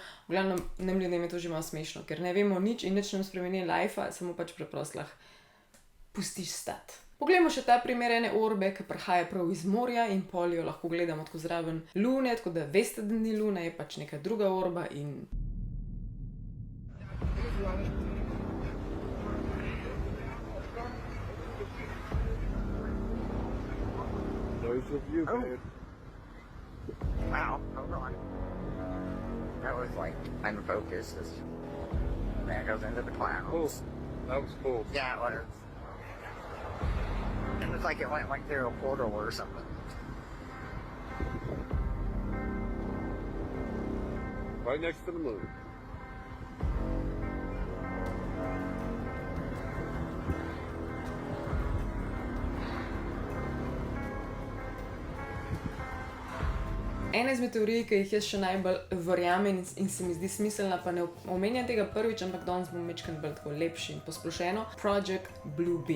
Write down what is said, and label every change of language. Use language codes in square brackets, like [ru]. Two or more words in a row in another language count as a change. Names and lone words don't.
[sl] V glavnem, nam ljudem je to že malo smešno, ker ne vemo nič in nič nam spremeni lifea, samo pač preprosto pustiš stati. Poglejmo še ta primer ene orbe, ki prihaja prav iz morja in pol jo lahko gledamo tako zraven lune, tako da veste, da ni luna, je pač neka druga orba in... [en] Wow, hold on. That was like unfocused. That goes into the clouds. That was cool. Yeah, it was. It was like it went like through a portal or something. Right next to the moon. [sl] Ena izmed teorij, ki jih jaz še najbolj verjamem in se mi zdi smiselna, pa ne omenjam tega prvič, ampak danes bom večkrat bolj tako lepši in posplošeno, Project Bluebeam.